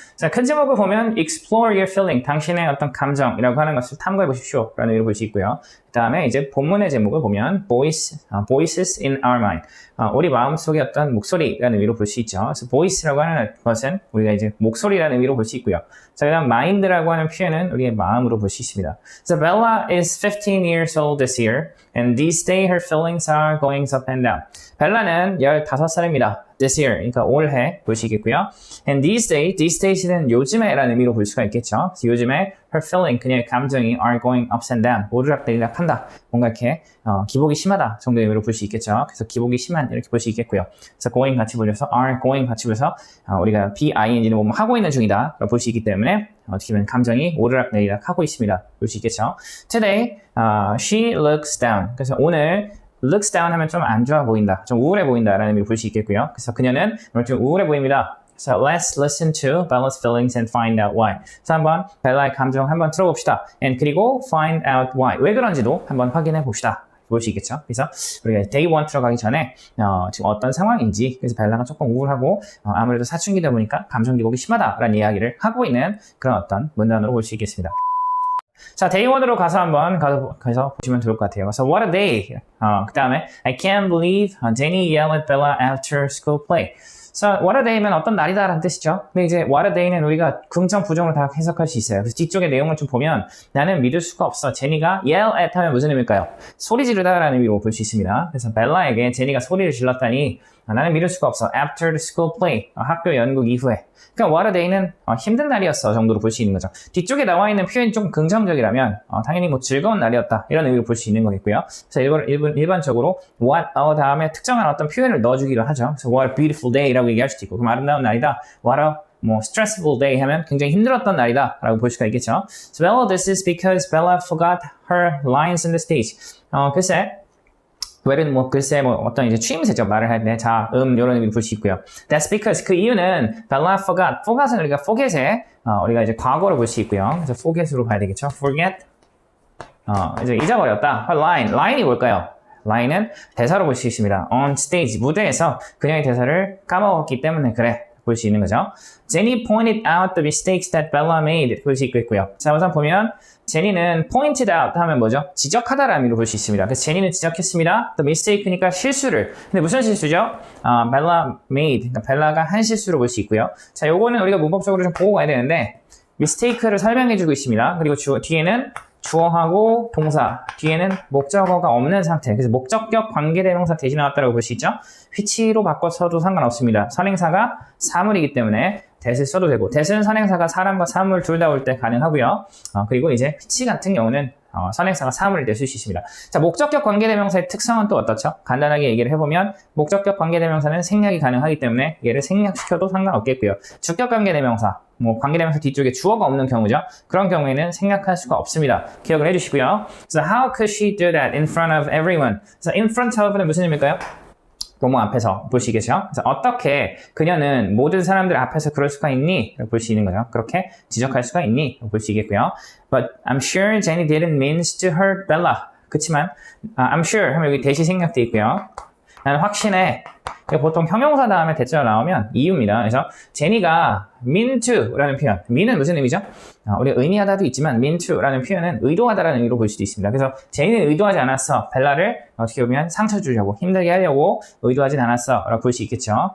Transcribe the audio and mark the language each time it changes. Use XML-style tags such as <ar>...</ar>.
<ko>자, 큰 제목을 보면</ko> <en>Explore your feeling,</en> <ko>당신의 어떤 감정이라고 하는 것을 탐구해 보십시오 라는 의미를 볼 수 있고요. 그 다음에 이제 본문의 제목을 보면</ko> <en>Voices in our mind,</en> <ko>우리 마음속의 어떤 목소리라는 의미로 볼 수 있죠. 그래서 voice라고 하는 것은 우리가 이제 목소리라는 의미로 볼 수 있고요. 자, 그 다음 mind라고 하는 표현은 우리의 마음으로 볼 수 있습니다.</ko> <en>So Bella is 15 years old this year and these days her feelings are going up and down.</en> <ko>벨라는 15살입니다.</ko> <en>This year,</en> <ko>그러니까 올해 보시겠고요.</ko> <en>And these days</en> <ko>는 요즘에라는 의미로 볼 수가 있겠죠. 그래서 요즘에</ko> <en>her feeling,</en> <ko>그녀의 감정이</ko> <en>are going ups and down,</en> <ko>오르락내리락 한다. 뭔가 이렇게 기복이 심하다 정도의 의미로 볼 수 있겠죠. 그래서 기복이 심한 이렇게 볼 수 있겠고요. 그래서 going 같이 불려서 are going 같이 불려서 우리가 BING는 뭐 하고 있는 중이다 볼 수 있기 때문에 어떻게 보면 감정이 오르락내리락 하고 있습니다. 볼 수 있겠죠.</ko> <en>Today, she looks down.</en> <ko>그래서 오늘</ko> <en>looks down</en> <ko>하면 좀 안 좋아 보인다, 좀 우울해 보인다라는 의미를 볼 수 있겠고요. 그래서 그녀는 오늘 좀 우울해 보입니다.</ko> <en>So let's listen to Bella's feelings and find out why.</en> <ko>그래서 한번 벨라의 감정 한번 들어봅시다.</ko> <en>And</en> <ko>그리고</ko> <en>find out why.</en> <ko>왜 그런지도 한번 확인해 봅시다. 볼 수 있겠죠. 그래서 우리가 day 1 들어가기 전에 지금 어떤 상황인지, 그래서 벨라가 조금 우울하고 아무래도 사춘기다 보니까 감정 기복이 심하다라는 이야기를 하고 있는 그런 어떤 문단으로 볼 수 있겠습니다. 자, day 1으로 가서 한번 가서 보시면 좋을 것 같아요. 그래서</ko> <en>what a day.</en> <ko>그 다음에</ko> <en>I can't believe Jenny yelled at Bella after school play.</en> <ko>So what a day면 어떤 날이다 라는 뜻이죠. 근데 이제 what a day는 우리가 긍정, 부정으로 다 해석할 수 있어요. 그래서 뒤쪽의 내용을 좀 보면 나는 믿을 수가 없어. 제니가 yell at 하면 무슨 의미일까요? 소리 지르다 라는 의미로 볼 수 있습니다. 그래서 벨라에게 제니가 소리를 질렀다니 나는 믿을 수가 없어.</ko> <en>After the school play,</en> <ko>학교 연극 이후에. 그러니까 what a day는 힘든 날이었어 정도로 볼 수 있는 거죠. 뒤쪽에 나와 있는 표현이 좀 긍정적이라면 당연히 뭐 즐거운 날이었다 이런 의미로 볼 수 있는 거겠고요. 그래서 일반적으로 what 다음에 특정한 어떤 표현을 넣어주기도 하죠. 그래서</ko> <en>what a beautiful day</en> <ko>라고 얘기할 수도 있고, 그럼 아름다운 날이다.</ko> <en>what a stressful day</en> <ko>하면 굉장히 힘들었던 날이다 라고 볼 수가 있겠죠.</ko> <en>So well, this is because Bella forgot her lines on the stage.</en> <ko>글쎄 왜는 어떤 이제 추임새죠. 말을 할 때 이런 의미로 볼 수 있고요.</ko> <en>That's because</en> <ko>그 이유는 Bella forgot은 우리가 forget에 우리가 이제 과거로 볼 수 있고요. 그래서 forget으로 가야 되겠죠. forget 이제 잊어버렸다. line이 뭘까요? line은 대사로 볼 수 있습니다. on stage 무대에서 그녀의 대사를 까먹었기 때문에 그래 볼 수 있는 거죠.</ko> <en>Jenny pointed out the mistakes that Bella made</en> <ko>볼 수 있고요. 자, 우선 보면 제니는 pointed out 하면 뭐죠? 지적하다라는 의미로 볼 수 있습니다. 그래서 제니는 지적했습니다.</ko> <en>The mistake</en> <ko>니까 실수를. 근데 무슨 실수죠?</ko> <en>Bella made.</en> <ko>그러니까 벨라가 한 실수로 볼 수 있고요. 자, 요거는 우리가 문법적으로 좀 보고 가야 되는데 mistake를 설명해주고 있습니다. 그리고 뒤에는 주어하고 동사, 뒤에는 목적어가 없는 상태. 그래서 목적격 관계대명사 대신 나왔다고 볼 수 있죠. which로 바꿔서도 상관없습니다. 선행사가 사물이기 때문에 that을 써도 되고, that은 선행사가 사람과 사물 둘 다 올 때 가능하고요. 그리고 이제 which 같은 경우는 선행사가 사물일 때 쓸 수 있습니다. 자, 목적격 관계대명사의 특성은 또 어떻죠? 간단하게 얘기를 해보면 목적격 관계대명사는 생략이 가능하기 때문에 얘를 생략시켜도 상관없겠고요. 주격 관계대명사, 관계대명사 뒤쪽에 주어가 없는 경우죠. 그런 경우에는 생략할 수가 없습니다. 기억을 해주시고요.</ko> <en>So how could she do that in front of everyone?</en> <ko>그래서 in front of는 무슨 의미일까요? 뭐뭐 앞에서 볼 수 있겠죠. 그래서 어떻게 그녀는 모든 사람들 앞에서 그럴 수가 있니? 볼 수 있는 거죠. 그렇게 지적할 수가 있니? 볼 수 있겠고요.</ko> <en>But I'm sure Jenny didn't mean to hurt Bella.</en> <ko>그치만</ko> <en>I'm sure</en> <ko>하면 여기 대시 생략돼 있고요. 나는 확신해. 보통 형용사 다음에 대자로 나오면 이유입니다. 그래서 제니가 mean to라는 표현. mean은 무슨 의미죠? 우리가 의미하다도 있지만 mean to라는 표현은 의도하다라는 의미로 볼 수도 있습니다. 그래서 제니는 의도하지 않았어. 벨라를 어떻게 보면 상처 주려고, 힘들게 하려고 의도하진 않았어 라고 볼 수 있겠죠.</ko>